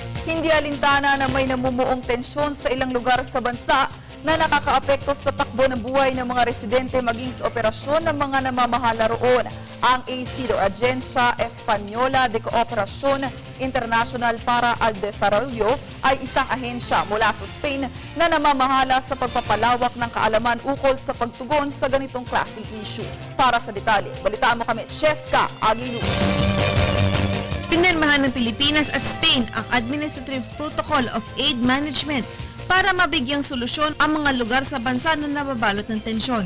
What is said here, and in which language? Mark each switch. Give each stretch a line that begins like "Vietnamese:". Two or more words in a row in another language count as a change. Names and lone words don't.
Filipino: Hindi alintana na may namumuong tensyon sa ilang lugar sa bansa na nakakaapekto sa takbo ng buhay ng mga residente maging sa operasyon ng mga namamahala roon. Ang ACID o Agencia Española de Cooperación Internacional para al Desarrollo ay isang ahensya mula sa Spain na namamahala sa pagpapalawak ng kaalaman ukol sa pagtugon sa ganitong klaseng issue. Para sa detalye, balitaan mo kami, Cheska Aguiluz. Pinirmahan ng Pilipinas at Spain ang Administrative Protocol of Aid Management para mabigyang solusyon ang mga lugar sa bansa na nababalot ng tensyon.